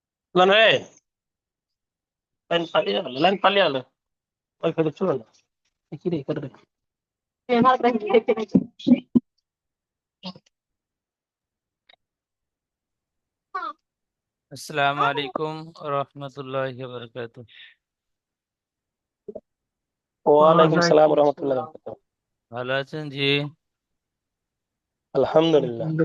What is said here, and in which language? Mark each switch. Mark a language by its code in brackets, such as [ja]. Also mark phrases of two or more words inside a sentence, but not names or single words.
[ar] लाइन पाली आलं वाईफाय चुला ना किती कर السلام عليكم رحمة الله و بركاته. وعليكم السلام رحمة الله بركاته. [bn] ভালো আছেন জি? [ar] আলহামদুলিল্লাহ।